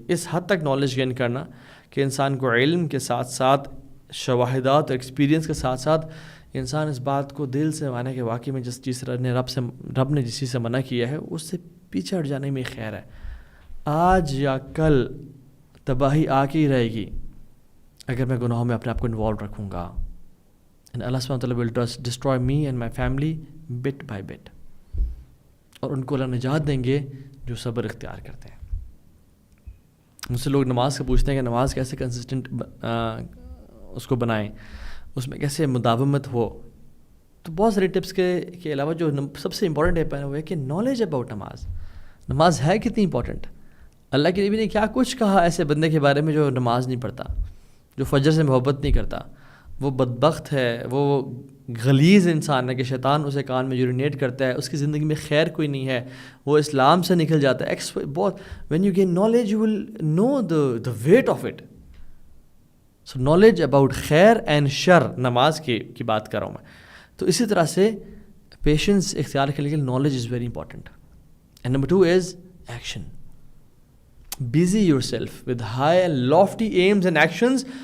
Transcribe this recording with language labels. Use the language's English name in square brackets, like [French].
[Urdu] اس حد تک knowledge gain کرنا کہ انسان کو علم کے ساتھ ساتھ شواہدات اور ایکسپیرینس کے ساتھ ساتھ انسان اس بات کو دل سے مانے کہ واقعی میں جس چیز رب نے جس چیز سے منع کیا ہے اس سے پیچھے ہٹ جانے میں خیر ہے. آج یا کل تباہی آ کے ہی رہے گی اگر میں گناہوں میں اپنے آپ کو انوالو رکھوں گا. [English] And Allah subhanahu wa ta'ala will destroy me and my family bit by bit. [Urdu] اور ان کو اللہ نجات دیں گے جو صبر اختیار کرتے ہیں. مجھ سے لوگ نماز کا پوچھتے ہیں کہ نماز کیسے کنسسٹنٹ اس کو بنائیں، اس میں کیسے مداومت ہو. تو بہت سارے ٹپس کے علاوہ جو سب سے امپورٹنٹ ٹپ ہے وہ ہے کہ [English] Knowledge about نماز. [Urdu] نماز ہے کتنی امپورٹنٹ. اللہ کے نبی نے کیا کچھ کہا ایسے بندے کے بارے میں جو نماز نہیں پڑھتا. جو فجر سے محبت نہیں کرتا وہ بدبخت ہے, وہ غلیظ انسان ہے کہ شیطان اسے کان میں یورینیٹ کرتا ہے, اس کی زندگی میں خیر کوئی نہیں ہے, وہ اسلام سے نکل جاتا ہے. [English] بہت when you gain knowledge you will know the weight of it. So knowledge about خیر and شر, [Urdu] نماز کی بات کر رہا ہوں میں. تو اسی طرح سے پیشنس اختیار کرنے کے لیے [English] Knowledge is very important. And number 2 is action. Busy yourself with high and lofty aims and actions.